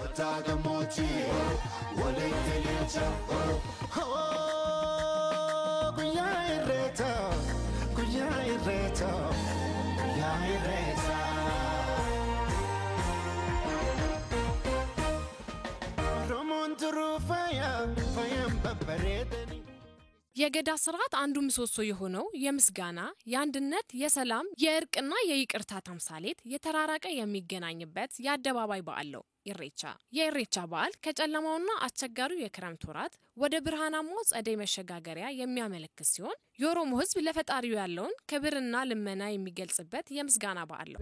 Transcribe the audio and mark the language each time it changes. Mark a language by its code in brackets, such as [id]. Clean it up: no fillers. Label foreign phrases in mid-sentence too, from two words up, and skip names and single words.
[am] Otagamochi, Walekelecha, Kuyaireta, Kuyaireta, Kuyaireta. Romonturu fire, fire paparetani. የገዳ ስርዓት አንዱ ምሰሶ የሆነው የምስጋና የአንድነት የሰላም የእርቅና የይቅርታ ተምሳሌት የተራራቀ የሚገናኝበት የአደባባይ በዓል ነው ኢሬቻ። የኢሬቻ በዓል ከጨለማውና አስቸጋሪው የክረምት ወራት ወደ ብርሃናማው ጸደይ መሸጋገሪያ የሚያመለክት ሲሆን የኦሮሞ ሕዝብ ለፈጣሪው ያለውን ክብርና ልመና የሚገልጽበት የምስጋና በዓል ነው።